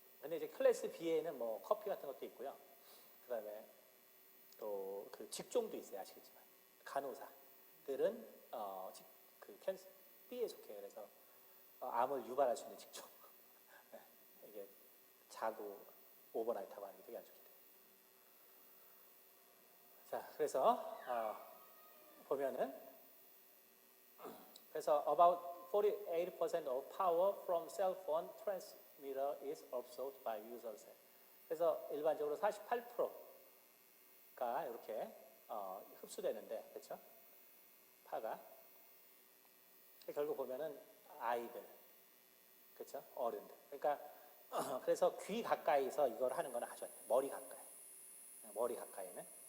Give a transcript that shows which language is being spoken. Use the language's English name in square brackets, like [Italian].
[Korean] 근데 이제 클래스 B에는 뭐 커피 같은 것도 있고요. 그다음에 또 그 직종도 있어요. 아시겠지만 간호사들은 그 캔서 B에 속해요. 그래서 암을 유발할 수 있는 직종. 네, 이게 자고 오버나이트하고 하는 게 되게 안 좋기 때문에. 자, 그래서 보면은 그래서 [English] about 48% of power from cell phone transmitter is absorbed by users. [Korean] 그래서 일반적으로 48%가 이렇게 흡수되는데, 그렇죠? 파가 결국 보면은 아이들, 그렇죠? 어른들. 그러니까 그래서 귀 가까이서 이걸 하는 건 아주 안 돼요. 머리 가까이. 머리 가까이는.